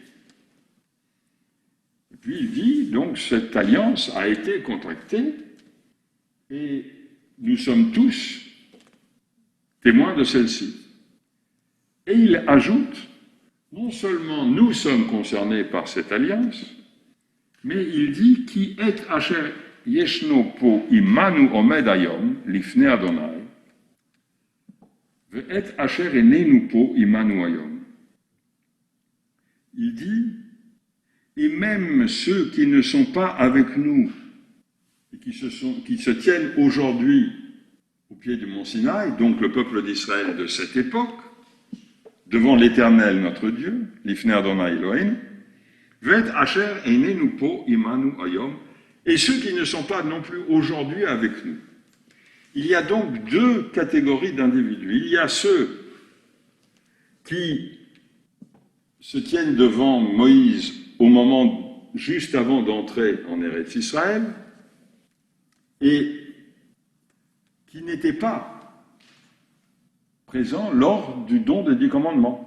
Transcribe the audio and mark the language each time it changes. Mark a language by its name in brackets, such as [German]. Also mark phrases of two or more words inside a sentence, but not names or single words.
[French] Et puis il dit, donc, cette alliance a été contractée et nous sommes tous témoins de celle-ci. Et il ajoute, non seulement nous sommes concernés par cette alliance, mais il dit, qui est [Hebrew] אשר ישנו פה עמנו עמד היום לפני ה', ואת אשר איננו פה עמנו היום. [French] Il dit, et même ceux qui ne sont pas avec nous, et qui se tiennent aujourd'hui au pied du mont Sinaï, donc le peuple d'Israël de cette époque, devant l'Éternel notre Dieu, [Hebrew] לפני ה' אלהים, ואת אשר איננו פה עמנו היום, [French] et ceux qui ne sont pas non plus aujourd'hui avec nous. Il y a donc deux catégories d'individus. Il y a ceux qui se tiennent devant Moïse au moment juste avant d'entrer en [Hebrew] ארץ ישראל [French] et qui n'étaient pas présents lors du don des 10 commandements.